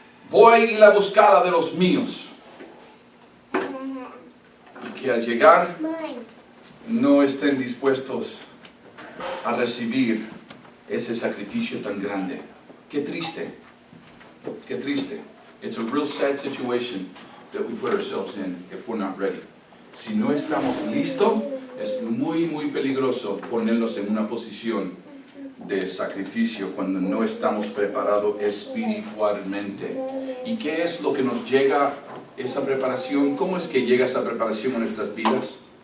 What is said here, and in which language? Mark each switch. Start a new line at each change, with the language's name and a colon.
Spanish: Voy a ir a buscar a de los míos. Y que al llegar no estén dispuestos a recibir ese sacrificio tan grande. Qué triste. Qué triste.
English: It's a real sad situation that we put ourselves in if we're not ready.
Spanish: Si no estamos listos, es muy peligroso ponernos en una posición de sacrificio cuando no estamos preparados espiritualmente. ¿Y qué es lo que nos llega esa preparación? ¿Cómo es que llega esa preparación a nuestras vidas?